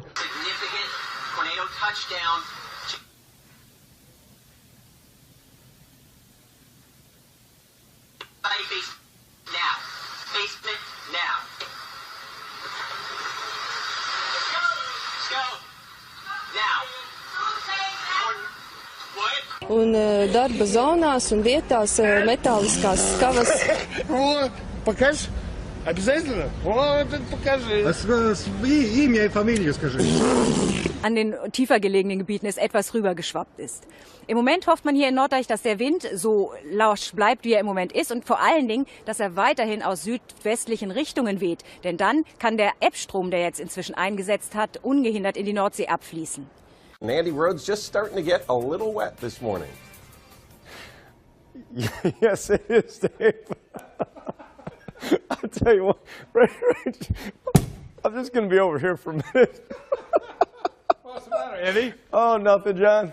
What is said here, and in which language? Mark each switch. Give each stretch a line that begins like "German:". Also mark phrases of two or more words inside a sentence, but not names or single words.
English: Significant tornado touchdown. Basement now. Let's go. Now.
Latvian: Un darba zonās un vietās metāliskās skavas.
English: Because
Russian: Обязательно? Вот, покажи. Имя и фамилию скажи.
German: An den tiefer gelegenen Gebieten es etwas rübergeschwappt ist. Im Moment hofft man hier in Norddeich, dass der Wind so lasch bleibt, wie er im Moment ist und vor allen Dingen, dass er weiterhin aus südwestlichen Richtungen weht. Denn dann kann der Ebbstrom, der jetzt inzwischen eingesetzt hat, ungehindert in die Nordsee abfließen.
English: Andy, road's just starting to get a little wet this morning. Yes, it is, Dave. I'll tell you what, right, I'm just going to be over here for a minute. What's the matter, Andy? Oh, nothing, John.